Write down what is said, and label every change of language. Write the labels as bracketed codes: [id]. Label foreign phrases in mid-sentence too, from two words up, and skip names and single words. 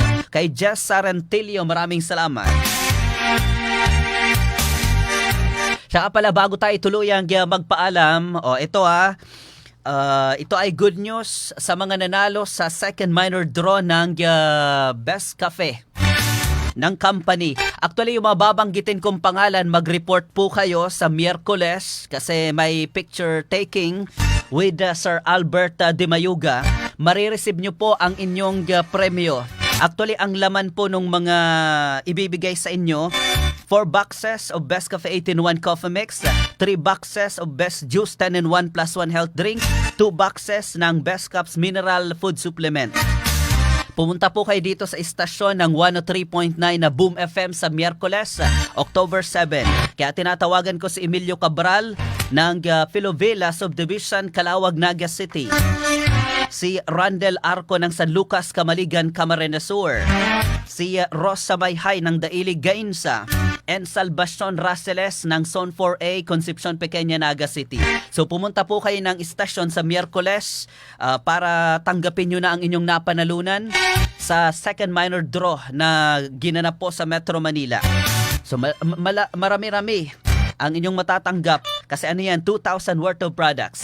[tl] Kay Jess Sarantilio, maraming salamat. Saka pala bago tayo tuluyang magpaalam, ito ay [en] good news [tl] sa mga nanalo sa [en] second minor draw [tl] ng Best Cafe ng company. Actually, yung mababanggitin kong pangalan, mag-report po kayo sa Miyerkules kasi may [en] picture taking with [tl] Sir Albert De Mayuga. Marireceive nyo po ang inyong premyo. Actually, ang laman po ng mga ibibigay sa inyo, [en] 4 boxes of [tl] Best Cafe 18-in-1 Coffee Mix, [en] 3 boxes of [tl] Best Juice 10-in-1 [en] plus 1 health drink, [tl] 2 boxes ng Best Cups Mineral Food Supplement. Pumunta po kayo dito sa istasyon ng 103.9 na Boom FM sa Miyerkules, October 7. Kaya tinatawagan ko si Emilio Cabral ng Filovilla Subdivision, Calawag, Naga City. Si Randel Arco ng San Lucas, Camaligan, Camarines Sur. Si Rosa Mayhay ng Dailig, Gainsa. And Salvacion Raceles ng Zone 4A, Concepcion Pequeña, Naga City. So pumunta po kayo ng istasyon sa Miyerkules para tanggapin nyo na ang inyong napanalunan sa [en] second minor draw [tl] na ginanap po sa Metro Manila. So marami-rami ang inyong matatanggap kasi ano yan, 2,000 [en] worth of products.